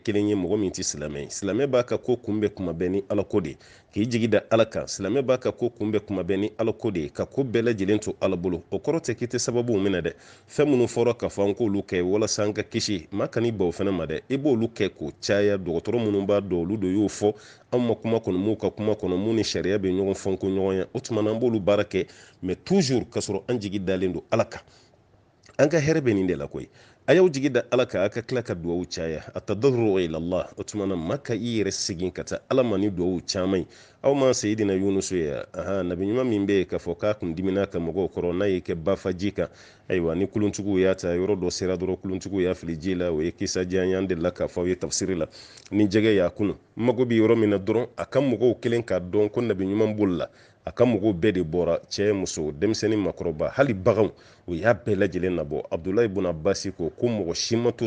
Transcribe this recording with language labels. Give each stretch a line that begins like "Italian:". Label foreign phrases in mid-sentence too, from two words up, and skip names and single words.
Bambara: kelen ye mɔgɔ min tɛ silamɛ ye silamɛ b'a ka ko kunbɛn kuma bɛɛ ni ala ko de k'i jigi da ala kan silamɛ b'a ka ko kunbɛn kuma bɛɛ ni ala ko de ka ko bɛɛ lajɛlen to ala bolo o kɔrɔ tɛ k'i tɛ sababu minɛ dɛ fɛn minnu fɔra ka fɔ an k'olu kɛ walasa an ka kisi maa kan'i ban o fana ma dɛ i b'olu kɛ k'o caya dɔgɔtɔrɔ minnu b'a dɔn olu de y'o fɔ anw ma kuma kɔnɔ m'u ka kuma kɔnɔ mun ni sariya bɛ ɲɔgɔn fɔ ko ɲɔgɔn ye o tuma na an b'olu baara kɛ
French: mais toujours
Bambara: ka sɔrɔ an jigi dalen don ala kan an ka hɛrɛ bɛ nin de la koyi a y'aw jigi da ala kan a ka tila ka duwawu caya a
Arabic: تضرع إلى الله
Bambara: o tuma na maa ka i yɛrɛ segin ka taa ala ma ni duwawu caman ye aw ma sayidina yunusu ye nabi ɲuman min bɛ yen k'a fɔ k'a kun dimina ka mɔgɔw kɔrɔ n'a y'i kɛ bafaji kan ayiwa ni kuluntigiw y'a ta yɔrɔ dɔ sera dɔrɔn kuluntigiw y'a fili ji la o ye kisa diya an delila k'a fɔ aw ye tafsiri la ni jɛgɛ y'a kunu mago bɛ yɔrɔ min na dɔrɔn a ka mɔgɔw kelen k'a dɔn ko nabi ɲuman bolo la a ka mɔgɔw bɛɛ de bɔra cɛ muso denmisɛnnin makɔrɔba hali baganw o y'a bɛɛ lajɛlen nabɔ Abdoulaye ibn Abbas ko mɔgɔ si ma to